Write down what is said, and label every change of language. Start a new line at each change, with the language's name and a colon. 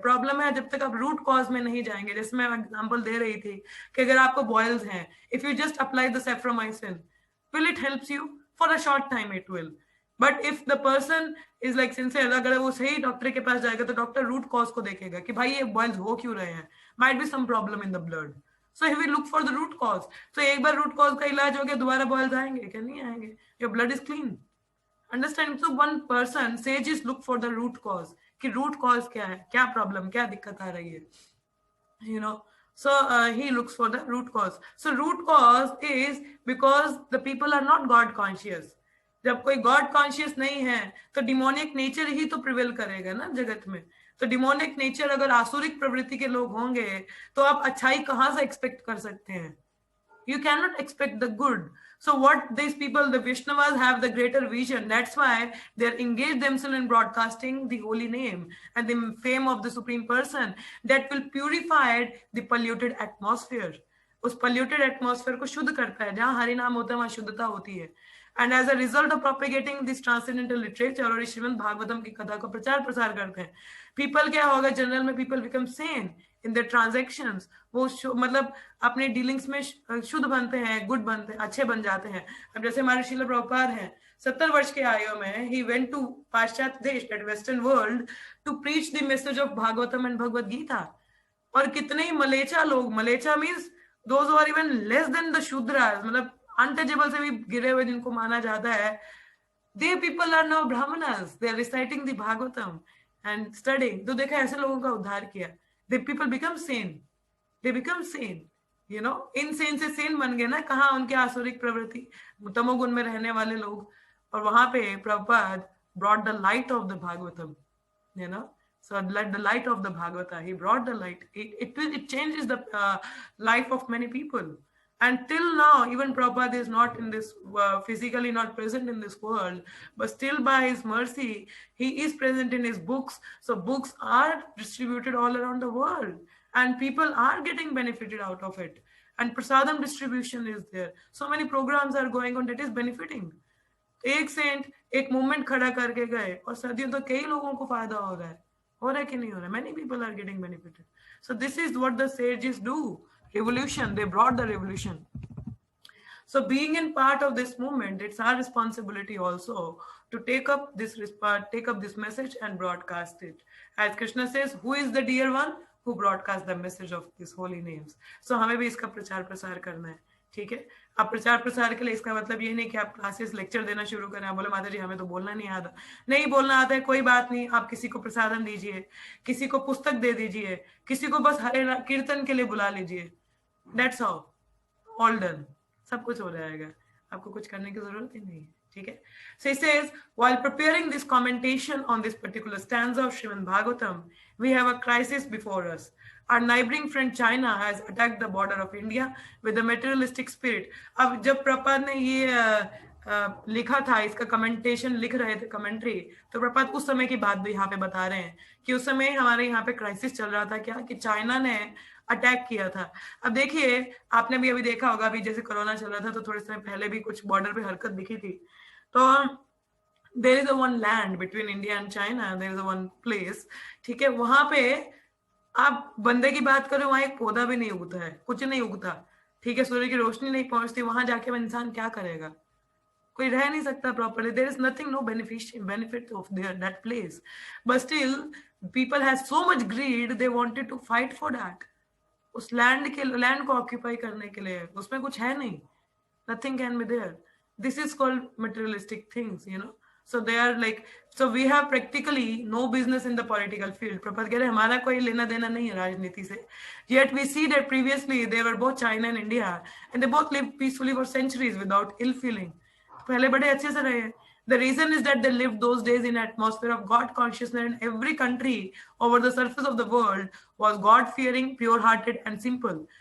Hindi: Problem है जब तक आप रूट कॉज में नहीं जाएंगे। जैसे मैं एग्जांपल दे रही थी कि अगर आपको बॉयल्स हैं,
English: if you just apply the cephromycin, will it helps you for a short time, it will, but if the person is like sincere,
Hindi: अगर वो सही डॉक्टर के पास जाएगा तो डॉक्टर रूट कॉज को देखेगा कि भाई ये बॉयल्स हो क्यों रहे हैं,
English: Might be some problem in the blood, so he will look for the root cause.
Hindi: तो एक बार रूट कॉज का इलाज हो गया, दोबारा बॉयल्स आएंगे क्या? नहीं आएंगे,
English: Your blood is clean. Understand? So one person sages look for the root cause,
Hindi: कि रूट कॉज क्या है, क्या प्रॉब्लम, क्या दिक्कत आ रही है,
English: you know। So he looks for the root cause. So root cause is because the people are not God conscious।
Hindi: जब कोई गॉड कॉन्शियस नहीं है तो डिमोनिक नेचर ही तो प्रिवेल करेगा ना जगत में। तो डिमोनिक नेचर, अगर आसुरिक प्रवृत्ति के लोग होंगे तो आप अच्छाई कहाँ से एक्सपेक्ट कर सकते हैं?
English: You cannot expect the good। So what these people, the Vaishnavas, have the greater vision. That's why they're engaged themselves in broadcasting the holy name and the fame of the Supreme Person that will purify the polluted atmosphere।
Hindi: उस polluted atmosphere को शुद्ध करता है। जहाँ हरि नाम होता है वहाँ शुद्धता होती है।
English: And as a result of propagating this transcendental literature,
Hindi: और श्रीमद् भागवतम की कथा को प्रचार प्रसार करते हैं,
English: people
Hindi: क्या होगा, जनरल में
English: people become sane in their transactions।
Hindi: वो मतलब अपने डीलिंग्स में शुद्ध बनते हैं, गुड बनते हैं, अच्छे बन जाते हैं। अब जैसे हमारे श्रील प्रभुपाद हैं, 70 वर्ष के आयु में
English: he went to पाश्चात्य देश, that western world, to preach the message of Bhagavatam and Bhagavad Gita.
Hindi: और कितने ही मलेचा लोग, मलेचा means
English: those who are even less than the Shudras,
Hindi: मतलब अनटचेबल से भी गिरे हुए जिनको माना जाता है,
English: they people are now brahmanas, they are reciting the Bhagavatam and studying।
Hindi: तो देखा ऐसे लोगों का उद्धार किया।
English: the people become sane, they become sane, you know।
Hindi: Insane से सेन बन गए ना। कहाँ उनके आसुरिक प्रवृत्ति, तमोगुण में रहने वाले लोग, और वहां पे Prabhupada
English: brought the light of the Bhagavatam, you know। So like the light of the Bhagavata, he brought the light. It changes the life of many people. And till now, even Prabhupada is not in this, physically not present in this world, but still by his mercy, he is present in his books. So books are distributed all around the world and people are getting benefited out of it. And prasadam distribution is there. So many programs are going on that is benefiting.
Hindi: एक Saint एक movement खड़ा करके गए और सदियों तो कई लोगों को फायदा हो रहा है कि नहीं हो रहा है?
English: Many people are getting benefited. So this is what the sages do. Revolution, they brought the revolution. So being in part of this movement, it's our responsibility also to take up this message and broadcast it. As Krishna says, who is the dear one who broadcasts the message of these holy names? So
Hindi: हमें भी इसका प्रचार प्रसार करना है, ठीक है। आप प्रचार प्रसार के लिए, इसका मतलब ये नहीं कि आप क्लासेस लेक्चर देना शुरू करें, आप बोले माता जी हमें तो बोलना नहीं आता। नहीं बोलना आता है कोई बात नहीं, आप किसी को प्रसादम दीजिए, किसी को पुस्तक दे दीजिए, किसी को बस हरे कीर्तन के लिए बुला लीजिए,
English: that's all, all done,
Hindi: सब कुछ हो जाएगा, आपको कुछ करने की जरूरत ही नहीं है, ठीक है।
English: So he says, while preparing this commentation on this particular stanza of Srimad Bhagavatam, we have a crisis before us. Our neighboring friend China has attacked the border of India with a materialistic spirit.
Hindi: अब जब प्रपात ने ये लिखा था, इसका कमेंटेशन लिख रहे थे, कमेंट्री, तो प्रपात उस समय की बात भी यहाँ पे बता रहे हैं कि उस समय हमारे यहाँ पे क्राइसिस चल रहा था, क्या कि चाइना ने अटैक किया था। अब देखिए, आपने भी अभी देखा होगा, अभी जैसे कोरोना चल रहा था तो थोड़े समय पहले भी कुछ बॉर्डर पे हरकत दिखी थी। तो
English: there is a one land between India and China, there is a one place,
Hindi: ठीक है, वहां पे आप बंदे की बात करो, वहां एक पौधा भी नहीं उगता है, कुछ नहीं उगता, ठीक है, सूर्य की रोशनी नहीं पहुंचती, वहां जाके वो इंसान क्या करेगा, कोई रह नहीं सकता properly,
English: there is nothing, no benefit of there that place, but still people have so much greed, they wanted to fight for that,
Hindi: उस लैंड को ऑक्यूपाई करने के लिए, उसमें कुछ है नहीं,
English: nothing can be there. This is called materialistic things, you know. So they are like, so we have practically no business in the political field.
Hindi: प्रपद कह रहे हमारा कोई लेना देना नहीं है राजनीति से.
English: Yet we see that previously they were both China and India, and they both lived peacefully for centuries without ill feeling.
Hindi: पहले बड़े अच्छे से रहे.
English: The reason is that they lived those days in an atmosphere of God consciousness, and every country over the surface of the world was God-fearing, pure-hearted, and simple.